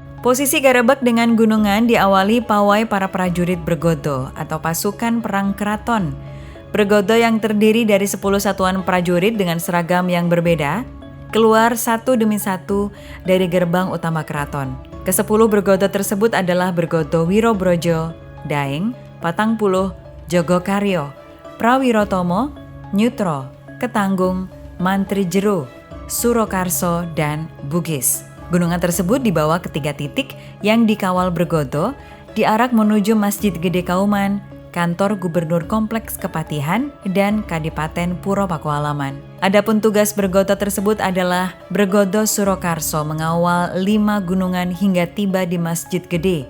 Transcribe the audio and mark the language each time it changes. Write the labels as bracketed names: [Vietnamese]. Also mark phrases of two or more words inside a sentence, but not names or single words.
[Indonesian] Posisi Garebeg dengan gunungan diawali pawai para prajurit Bergodo atau pasukan perang keraton. Bergodo yang terdiri dari 10 satuan prajurit dengan seragam yang berbeda, keluar satu demi satu dari gerbang utama keraton. Ke-10 Bergodo tersebut adalah Bergodo Wirobrojo, Daeng, Patangpuluh, Jogokaryo, Prawirotomo, Nyutro, Ketanggung, Mantri Jero, Surokarso, dan Bugis. Gunungan tersebut dibawa ke 3 titik yang dikawal Bergodo, diarak menuju Masjid Gede Kauman, kantor gubernur kompleks Kepatihan, dan Kadipaten Puro Pakualaman. Adapun tugas Bergodo tersebut adalah Bergodo Surokarso mengawal 5 gunungan hingga tiba di Masjid Gede.